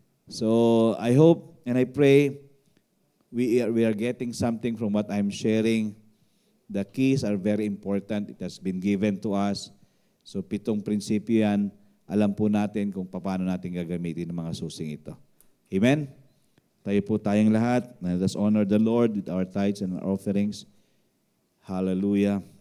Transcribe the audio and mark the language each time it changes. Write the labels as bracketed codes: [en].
[en] So, I hope and I pray we are getting something from what I'm sharing The keys are very important. It has been given to us. So 7 [tl] prinsipyo yan. Alam po natin kung paano natin gagamitin ang mga susing ito. Amen? Tayo po tayong lahat. [en] Let us honor the Lord with our tithes and our offerings. Hallelujah.